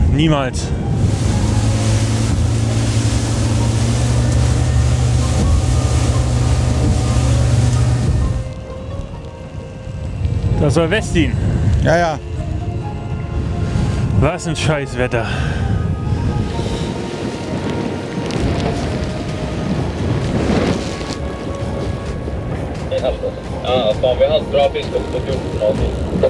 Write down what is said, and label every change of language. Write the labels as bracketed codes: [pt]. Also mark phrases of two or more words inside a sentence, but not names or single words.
[de] Niemals. Das war Westin. Ja. Was ein Scheißwetter. [sv] Ja, fan, vi har haft bra fisk på 14 grader.